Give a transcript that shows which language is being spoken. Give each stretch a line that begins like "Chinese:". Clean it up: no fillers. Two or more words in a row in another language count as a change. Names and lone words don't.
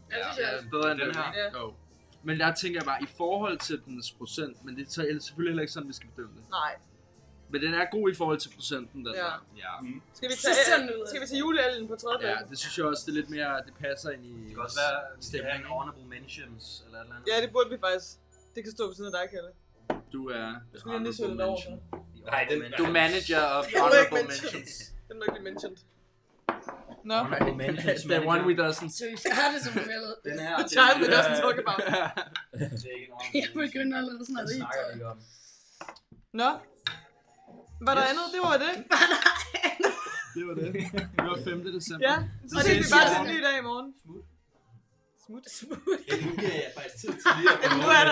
Danish: Jeg synes, jeg er bedre end den her. Ja. Oh. Men der tænker jeg bare, i forhold til dens procent, men det er selvfølgelig heller ikke sådan, vi skal bedømme det. Nej. Men den er god i forhold til procenten, den der. Ja. Skal vi tage julealgen på 3. Ja, det synes jeg også, det er lidt mere, det passer ind i... Det kan også være, stemningen.
English: Honorable mentions,
Danish: eller et eller andet. Ja, det burde vi faktisk. Det kan stå ved siden af dig, Kalle. Du er... Du skal lige søge den over. Nej, du er
English: manager of honorable mentions.
Danish: Den må ikke blive mentioned. Nå.
English: The one we doesn't.
Danish: Seriøst, jeg har det som billede. Den her.
English: The child we doesn't talk about.
Danish: Jeg begynder allerede sådan noget. Det snakker vi om. Nå. Var der andet? Det var det. Det var det. Det var 5. december. Ja, så ses vi bare til en ny dag i morgen. Smut. Ja, nu giver jeg faktisk tid til lige at...